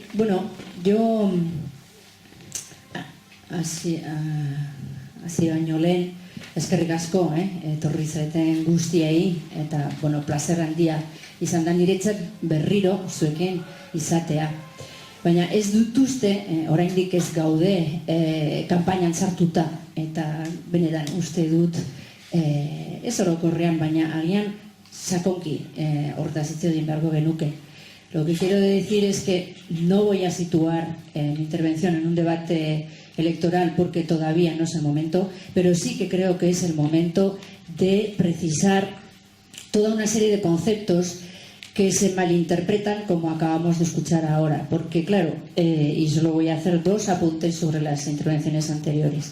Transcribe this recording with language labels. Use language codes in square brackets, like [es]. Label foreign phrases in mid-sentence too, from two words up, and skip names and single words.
[eu] Bueno, yo hasi baino lehen eskerrik asko, etorri zaeten guztiei, eta, bueno, plazer handia izan da niretzat berriro zuekin izatea. Baina ez dut uste, oraindik ez gaude kanpainan sartuta, eta benetan uste dut ez orokorrean, baina agian sakonki hortaz hitz egin beharko genuke. [es] Lo que quiero decir es que no voy a situar mi intervención en un debate electoral porque todavía no es el momento, pero sí que creo que es el momento de precisar toda una serie de conceptos que se malinterpretan, como acabamos de escuchar ahora, porque claro, y solo voy a hacer dos apuntes sobre las intervenciones anteriores.